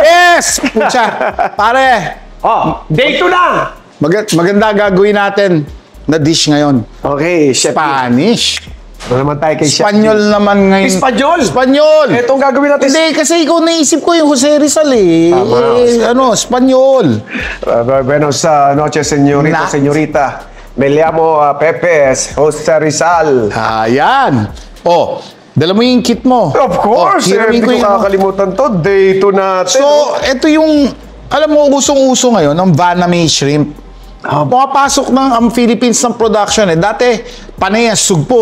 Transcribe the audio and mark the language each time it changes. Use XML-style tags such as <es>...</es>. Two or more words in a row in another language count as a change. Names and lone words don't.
<tl>Yes! Pucha, pare, Oh, day 2 na! maganda gagawin natin na dish ngayon. Okay, chef. Spanish. Ano naman tayo kay chef? Spanyol naman ngayon. Espanyol? Espanyol! Itong gagawin natin. Hindi, kasi ikaw naisip ko yung Jose Rizal eh. Tama. Espanyol.</tl> <es>Buenos noches, señorita, Na- señorita. Me llamo Pepes, Jose Rizal.</es> <tl>Ayan. Oh, dala mo yung kit mo.</tl> <en>Of course,</en> <tl>hiramin hindi ko yung- kakalimutan to. Day 2 natin. So, ito yung, alam mo, usong-uso ngayon, ng Vaname Shrimp. Pumapasok ng ang Philippines ng production eh. Dati, panay yan, sugpo.</tl>